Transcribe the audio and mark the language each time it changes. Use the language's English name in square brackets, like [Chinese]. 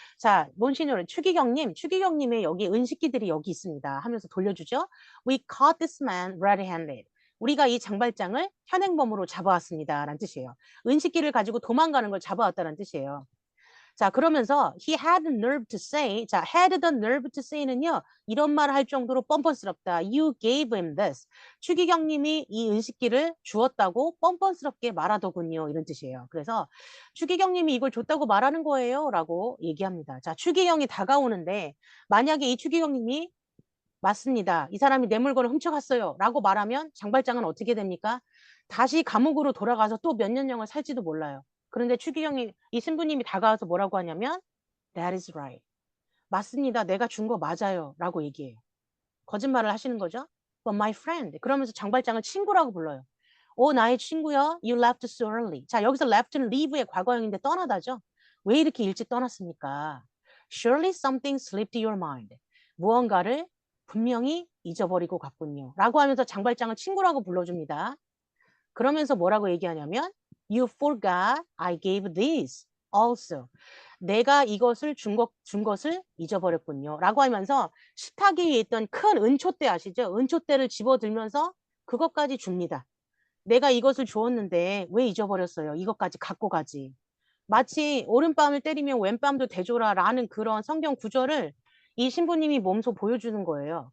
[Korean] 자, Monsignor, 추기경님의 여기 은식기들이 여기 있습니다. 하면서 돌려주죠. [English] We caught this man red-handed. [Korean] 우리가 이 장발장을 현행범으로 잡아왔습니다. 라는 뜻이에요. 은식기를 가지고 도망가는 걸 잡아왔다는 뜻이에요. 자, 그러면서 [English] he had the nerve to say, [Korean] 자, [English] had the nerve to say [Korean] 는요, 이런 말을 할 정도로 뻔뻔스럽다. [English] You gave him this. [Korean] 추기경님이 이 은식기를 주었다고 뻔뻔스럽게 말하더군요. 이런 뜻이에요. 그래서 추기경님이 이걸 줬다고 말하는 거예요. 라고 얘기합니다. 자, 추기경이 다가오는데 만약에 이 추기경님이 맞습니다. 이 사람이 내 물건을 훔쳐갔어요. 라고 말하면 장발장은 어떻게 됩니까? 다시 감옥으로 돌아가서 또 몇 년형을 살지도 몰라요. 그런데 추기경이, 이 신부님이 다가와서 뭐라고 하냐면 [English] That is right. [Korean] 맞습니다. 내가 준 거 맞아요. 라고 얘기해요. 거짓말을 하시는 거죠. [English] But my friend. [Korean] 그러면서 장발장을 친구라고 불러요. 나의 친구야. [English] You left so early. [Korean] 자, 여기서 left는 leave의 과거형인데 떠나다죠. 왜 이렇게 일찍 떠났습니까? [English] Surely something slipped your mind. [Korean] 무언가를 분명히 잊어버리고 갔군요. 라고 하면서 장발장을 친구라고 불러줍니다. 그러면서 뭐라고 얘기하냐면 [English] You forgot I gave this also. [Korean] 내가 이것을 준 것을 잊어버렸군요. 라고 하면서 식탁 위에 있던 큰 은초대 아시죠? 은초대를 집어들면서 그것까지 줍니다. 내가 이것을 주었는데 왜 잊어버렸어요? 이것까지 갖고 가지. 마치 오른뺨을 때리면 왼뺨도 대줘라 라는 그런 성경 구절을 이 신부님이 몸소 보여주는 거예요.